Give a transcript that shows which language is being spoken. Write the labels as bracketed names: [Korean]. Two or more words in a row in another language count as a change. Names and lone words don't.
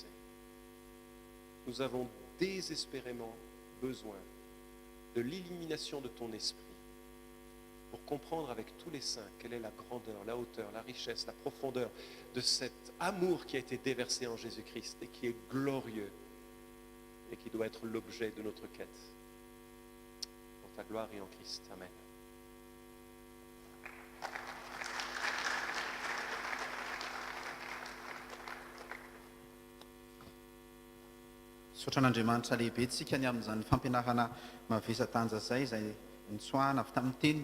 [French] Nous avons désespérément besoin de l'illumination de ton esprit pour comprendre avec tous les saints quelle est la grandeur, la hauteur, la richesse, la profondeur de cet amour qui a été déversé en Jésus-Christ et qui est glorieux et qui doit être l'objet de notre quête. Pour ta gloire et en Christ. Amen. [Malagasy] Sotran'Andriamanitra lehibe tsika ny amin'izany fampianarana mavesa-tanja izay nitsoahana avy tamin'ny teny,